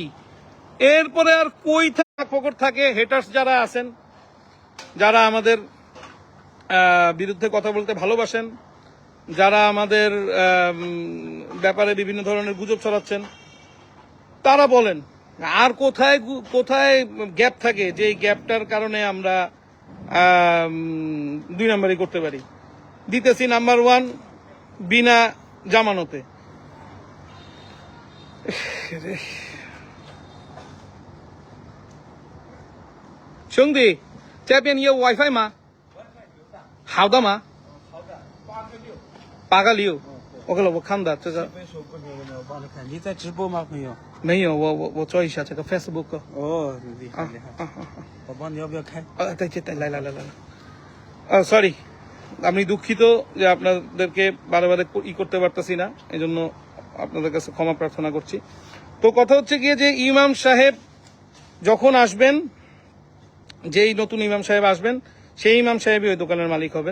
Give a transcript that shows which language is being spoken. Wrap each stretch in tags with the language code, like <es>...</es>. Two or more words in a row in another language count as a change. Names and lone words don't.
<bn>এরপরে আর কই পকর থাকে হেটার্স যারা আছেন, যারা আমাদের বিরুদ্ধে কথা বলতে ভালোবাসেন, যারা আমাদের ব্যাপারে বিভিন্ন ধরনের গুজব ছড়াচ্ছেন, তারা বলেন আর কোথায় কোথায় গ্যাপ থাকে, যে গ্যাপটার কারণে আমরা 2 নাম্বারই করতে পারি। দিতেছি নাম্বার 1 বিনা জামানতে।</bn> <zh>兄弟，这边有 WiFi 吗？好的吗？8个6。OK 了，我看的这个我帮你看，你在直播吗，朋友？没有，我做一下这个 Facebook。哦，厉害厉害！宝宝，你要不要开？对，</zh> <bn>来。সরি, আমি দুঃখিত যে আপনাদেরকে বারে বারে করতে পারতেছি না, এই জন্য আপনাদের কাছে ক্ষমা প্রার্থনা করছি। তো কথা হচ্ছে গিয়ে যে ইমাম সাহেব যখন আসবেন, যেই নতুন ইমাম সাহেব আসবেন, সেই ইমাম সাহেবই ওই দোকানের মালিক হবেন।</bn>